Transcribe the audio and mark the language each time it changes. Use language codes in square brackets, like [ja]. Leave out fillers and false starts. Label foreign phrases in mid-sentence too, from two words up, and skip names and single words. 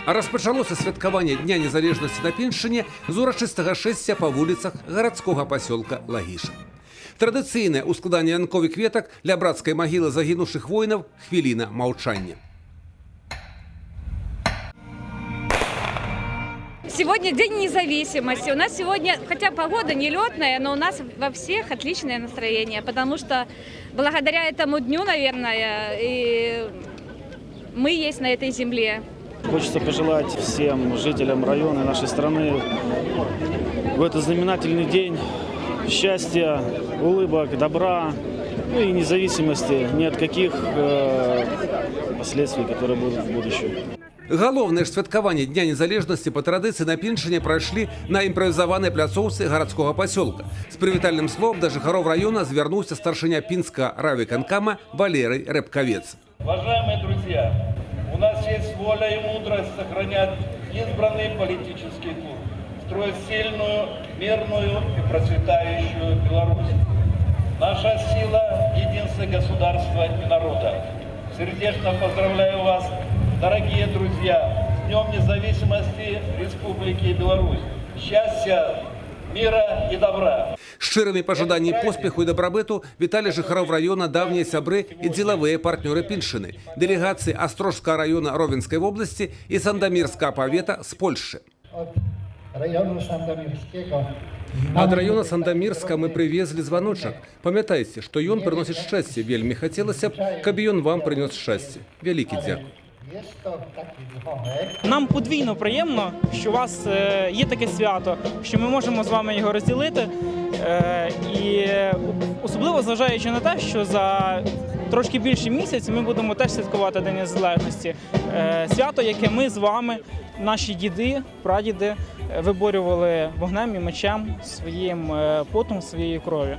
[be] А распачалося святкаванне Дня незалежнасці на Піншчыне з урачыстага шэсця па вуліцах гарадскога пасёлка Лагіша. Традыцыйнае ў складанні янковых кветак ля брацкай магілы загінуўшых воінаў хвіліна маўчання. [ru] Сегодня День независимости. У нас сегодня, хотя погода нелетная, но у нас во всех отличное настроение, потому что благодаря этому дню, наверное, и мы есть на этой земле. Хочется пожелать всем жителям района нашей страны в этот знаменательный день счастья, улыбок, добра, ну и независимости ни от каких последствий, которые будут в будущем. [be] Галоўнае ж святкаванне Дня незалежнасці па традыцыі на Піншчыне прайшлі на імправізаванай пляцоўцы гарадскога пасёлка. З прывітальным словом да жыхароў раёна звярнуўся старшыня пінскага райвыканкама Валерый Рябкавец. [ru] Уважаемые друзья, у нас есть воля и мудрость сохранять избранный политический курс, строить сильную, мирную и процветающую Беларусь. Наша сила – единство государства и народа. Сердечно поздравляю вас, дорогие друзья, с Днем независимости Республики Беларусь. Счастья, мира и добра. [be] Шчырымі пажаданні поспеху і дабрабыту віталі жыхароў раёна давнія сябры і дзелавыя партнёры Піншчыны, дэлегацыі Астрожскага раёна Ровенскай вобласці і Сандамірскага павета з Польшчы. Ад раёна Сандамірска мы прывезлі званочак. Памятайце, што ён прыносіць шчасце. Вельмі хацелася б, каб ён вам прынёс шчасце. Вялікі дзякуй. [uk] Нам подвійно приємно, що у вас є таке свято, що ми можемо з вами його розділити. І особливо зважаючи на те, що за трошки більше місяць ми будемо теж святкувати День Незалежності. Свято, яке ми з вами, наші діди, прадіди, виборювали вогнем і мечем, своїм потом, своєю кров'ю.